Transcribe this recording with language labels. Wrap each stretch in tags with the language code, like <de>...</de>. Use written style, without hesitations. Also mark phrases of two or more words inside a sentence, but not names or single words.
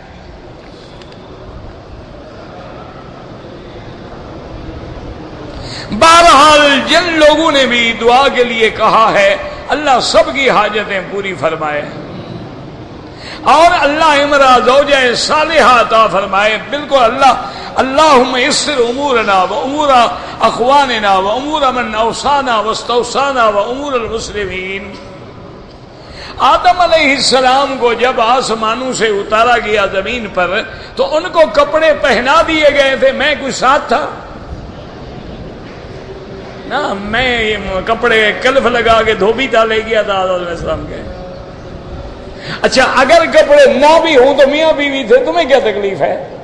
<ur>بہرحال جن لوگوں نے بھی دعا کے لیے کہا ہے اللہ سب کی حاجتیں پوری فرمائے اور اللہ امرأ زوجہ صالحہ عطا فرمائے۔</ur> <ar>بالکل اللہم یسر امورنا و امور اخواننا و امور من اوصانا واستوصانا و امور المسلمین۔</ar> <ur>آدم علیہ السلام کو جب آسمانوں سے اتارا گیا زمین پر تو ان کو کپڑے پہنا دیے گئے تھے، میں کوئی ساتھ تھا نا، میں کپڑے کلف لگا کے دھوبیتا لے گیا تھا آدم علیہ السلام کے۔ اچھا اگر کپڑے نہ بھی ہوں تو میاں بیوی تھے، تمہیں کیا تکلیف ہے؟</ur>